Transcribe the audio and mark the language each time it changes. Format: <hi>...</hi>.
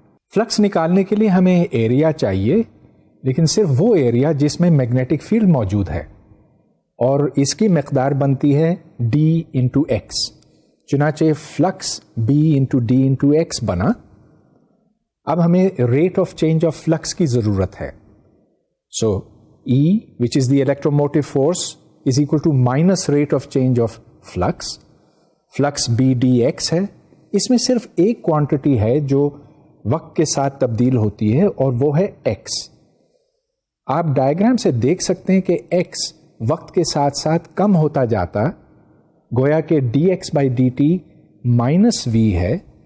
<ur>Flicks نکالنے کے لیے ہمیں ایریا چاہیے، لیکن صرف وہ ایریا جس میں میگنیٹک فیلڈ موجود ہے، اور اس کی مقدار بنتی ہے d انٹو ایکس. چنانچہ flicks b into d into x بنا. اب ہمیں rate of change of flicks کی ضرورت ہے.</ur> <en>So E, which is the electromotive force, is equal to minus rate of change of flux. Flux B dx ہے.</en> <ur>اس میں صرف ایک کوانٹٹی ہے جو وقت کے ساتھ تبدیل ہوتی ہے اور وہ ہے x. آپ ڈائیگرام سے دیکھ سکتے ہیں کہ x وقت کے ساتھ ساتھ کم ہوتا جاتا، گویا کہ dx by dt minus v ہے.</ur>